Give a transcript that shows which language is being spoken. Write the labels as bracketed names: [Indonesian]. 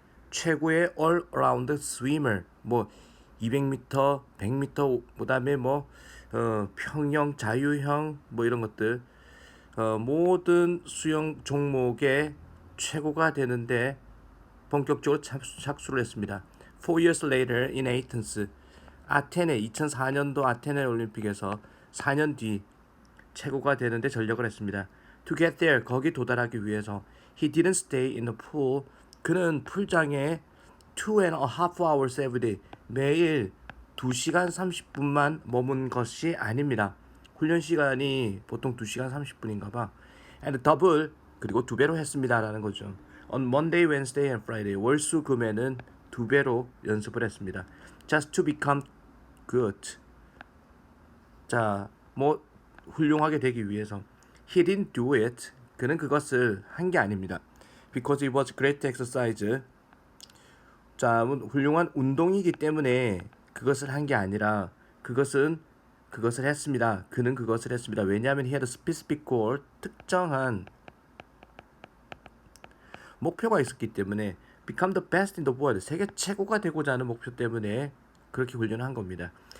[Korean] 최고의 [English] all-around swimmer, [Korean] 뭐 200m, 100m, 그다음에 뭐 평형, 자유형, 뭐 이런 것들, 모든 수영 종목의 최고가 되는데 본격적으로 착수를 했습니다. [English] 4 years later in Athens, [Korean] 아테네 2004년도 아테네 올림픽에서 4년 뒤 최고가 되는데 전력을 했습니다. [English] To get there, [Korean] 거기 도달하기 위해서 [English] he didn't stay in the pool. [Korean] 그는 풀장에 [English] 2.5 hours every day, [Korean] 매일 2시간 30분만 머문 것이 아닙니다. 훈련 시간이 보통 2시간 30분인가 봐. [English] And double, [Korean] 그리고 2배로 했습니다 라는 거죠. [English] On Monday, Wednesday and Friday, [Korean] 월수 금에는 2배로 연습을 했습니다. [English] Just to become good. [Korean] 자, 뭐 훌륭하게 되기 위해서. [English] He didn't do it. [Korean] 그는 그것을 한 게 아닙니다. [English] Because it was great exercise. [Korean] 자, 훌륭한 운동이기 때문에 그것을 한 게 아니라 그것을 했습니다. 그는 그것을 했습니다. 왜냐하면 [English] he had a specific goal, [Korean] 특정한 목표가 있었기 때문에. [English] become the best in the world, [Korean] 세계 최고가 되고자 하는 목표 때문에 그렇게 훈련을 한 겁니다.